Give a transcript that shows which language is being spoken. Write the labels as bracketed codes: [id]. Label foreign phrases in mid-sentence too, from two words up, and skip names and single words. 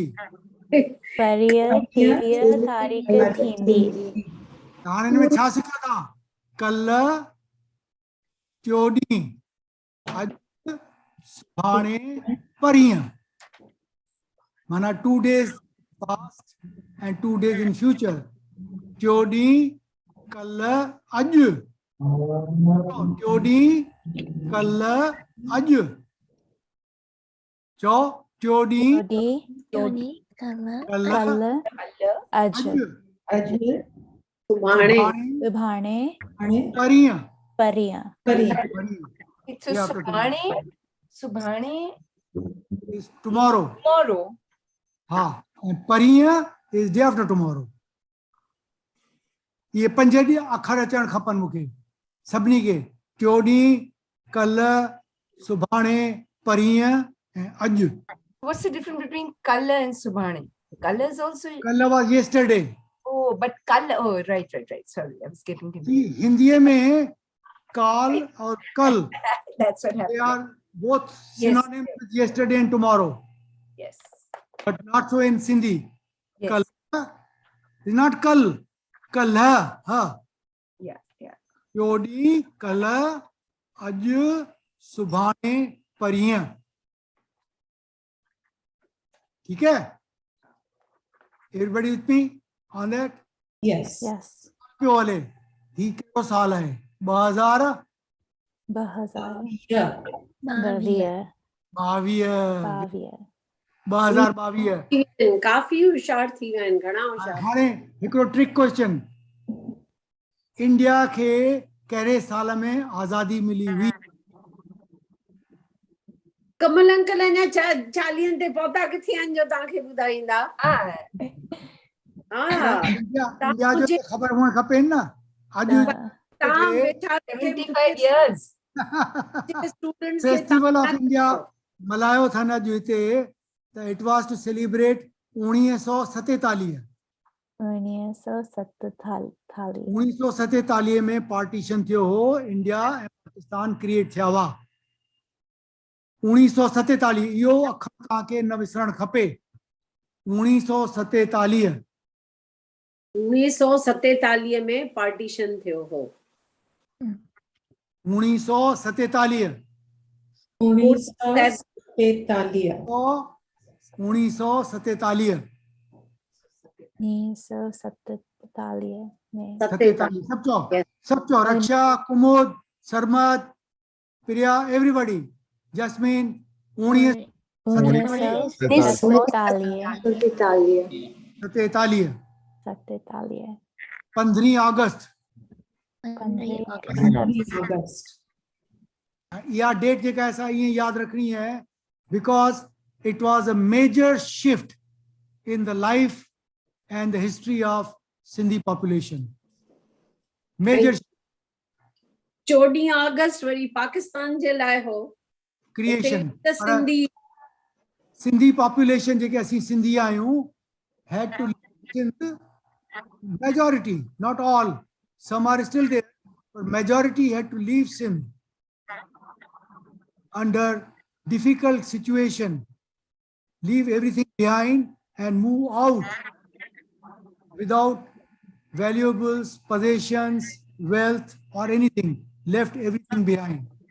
[sd] परीहं 23 तारीख़ थींदी। हाणे हिन में छा सिखियो तव्हां? कल, टियों ॾींहुं, अॼु, सुभाणे, परीहं। [en] माना 2 days past and 2 days in future. [sd] टियों ॾींहुं, कल, अॼु। टियों ॾींहुं, कल, अॼु। चओ, टियों ॾींहुं, कल, अॼु। सुभाणे परीहं। सुभाणे [en] is tomorrow. हाँ, परीहं is day after tomorrow. [sd] ये 5 ॾींहं अखर अचण खपनि मूंखे सभिनी खे। टियों ॾींहुं, कल, सुभाणे, परीहं ऐं अॼु। [en] What's the difference between kala and subhane? Kala is also. कल was yesterday. Oh, but kala. Oh, right. Sorry, I was getting confused. [hi] हिंदीअ में काल और कल, [en] That's what they happened. are both Yes. synonyms with yesterday and tomorrow, Yes. but not so in Sindhi. Yes. Kal is not kal, kal ha. Yeah. [sd] टियों कल, अॼु, सुभाणे, परीहं। [hi] ठीक है? [en] Everybody with me on that? Yes. [sd] क्यों वाले? ही कहिड़ो साल आहे? 2022। काफ़ी होशियार थी विया आहिनि, घणा होशियार। हाणे हिकिड़ो [en] trick question, [sd] इंडिया खे कहिड़े साल में आज़ादी मिली हुई? कमल अंकल अञा 40 ते पहुता किथे आहिनि जो तव्हांखे ॿुधाईंदा? इंडिया जो त ख़बर हुअण खपे न। अॼु तव्हां वेठा [en] 75 years. स्टूडेंट्स [sd] फेस्टिवल ऑफ इंडिया मल्हायो अथनि अॼु हिते, त [en] it was to celebrate [sd] 1947। 1947 में पार्टीशन थियो हो, इंडिया ऐं पाकिस्तान क्रिएट थिया हुआ। 1947, इहो अखर तव्हांखे न विसरणु खपे। 1947 1947 में पार्टीशन थियो हो। 1947 1947 1947 में 47 [en] Yes. [sd] सब चो रक्षा कुमुद सरमद प्रिया everybody Jasmine 1947 15 अगस्त 15 [en] August. [sd] या डेट जेका ऐसा ये याद रखनी है [en] because it was a major shift in the life and the history of Sindhi population. Major [sd] 14 अगस्त वरी पाकिस्तान जे लाइ हो [en] creation. [sd] उते त सिंधी [en] Sindhi population [sd] जेके असीं सिंधी आहियूं [en] had to live in the majority, not all. Some are still there, but majority had to leave Sindh under difficult situation, leave everything behind and move out without valuables, possessions, wealth or anything, left everything behind.